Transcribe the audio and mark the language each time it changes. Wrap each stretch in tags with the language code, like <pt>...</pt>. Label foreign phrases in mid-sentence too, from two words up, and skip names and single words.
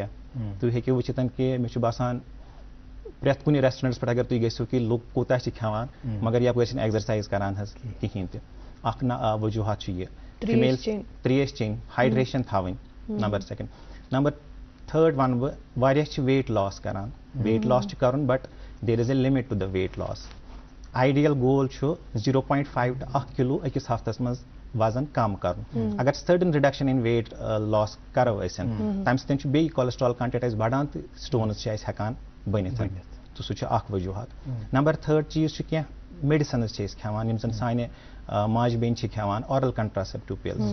<ks>تُہۍ ہیٚکِو وٕچھِتھ کہ مےٚ چھُ باسان پرٛٮ۪تھ کُنہِ ریسٹورنٹس پٮ۪ٹھ اگر تُہۍ گٔژھِو کہ لُکھ کوٗتاہ چھِ کھٮ۪وان مگر یپٲرۍ چھِنہٕ ایگزرسایز کران حظ کِہینۍ تہِ. اکھ وجوہات چھُ یہِ. فیمیل تریش چیٚنۍ ہایڈریشن تھاوٕنۍ نمبر 2. نمبر 3 ونہٕ بہٕ واریاہ چھِ</ks> <en>weight loss</en> <ks>کران.</ks> <en>weight loss</en> <ks>چھُ کرُن</ks> <en>but there is a limit to the weight loss. ideal goal</en> <ks>چھُ 0.5 to 1 کِلوٗ أکِس ہفتس منٛز وزن کم کرُن. اگر</ks> <en>sudden reduction in weight loss</en> <ks>کرو أسۍ تمہِ سۭتۍ چھُ بیٚیہِ</ks> <en>cholesterol content</en> <ks>اسہِ بڑان تہٕ سٹونز چھِ اسہِ ہٮ۪کان بٔنِتھ. تہٕ سُہ چھُ اکھ وجوہات. نمبر 3 چیٖز چھُ کینٛہہ میڈِسنز چھِ أسۍ کھٮ۪وان یِم زن سانہِ ماجہِ بیٚنہِ چھِ کھٮ۪وان</ks> <en>oral contraceptive pills.</en>